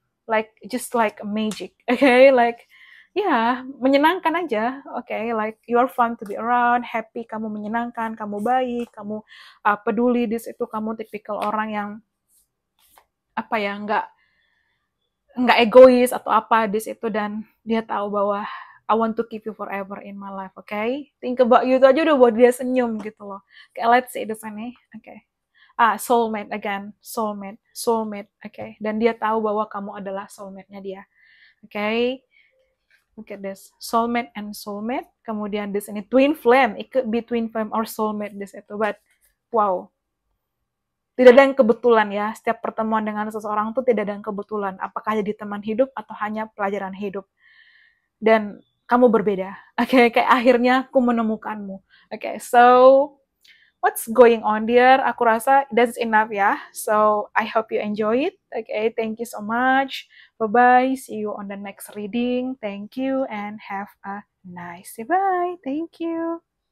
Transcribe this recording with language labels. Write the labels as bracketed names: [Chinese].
[English] Like just like magic, [Indonesian] okay, like ya menyenangkan aja, okay, [English] like you're fun to be around, happy, [Indonesian] kamu menyenangkan, kamu baik, kamu peduli di situ, kamu tipikal orang yang apa ya nggak egois atau apa di situ dan dia tahu bahwa [English] I want to keep you forever in my life, [Indonesian] okay? [English] Think about you [Indonesian] itu aja udah buat dia senyum gitu loh. [English] Okay, let's see [Indonesian] di sini, okay. [English] Soulmate again, soulmate, okay. [Indonesian] Dan dia tahu bahwa kamu adalah soulmate-nya dia, okay. [English] Look at this, soulmate and soulmate. [Indonesian] Kemudian di sini twin flame, [English] it could be twin flame or soulmate [Indonesian] di situ, [English] but wow. [Indonesian] Tidak ada yang kebetulan ya, setiap pertemuan dengan seseorang tuh tidak ada yang kebetulan. Apakah jadi teman hidup atau hanya pelajaran hidup. Dan kamu berbeda. Oke, kayak akhirnya aku menemukanmu. [English] Oke, so what's going on dear? [Indonesian] Aku rasa [English] that's enough ya. So I hope you enjoy it. Okay, thank you so much. Bye-bye. See you on the next reading. Thank you and have a nice day. Bye. Thank you.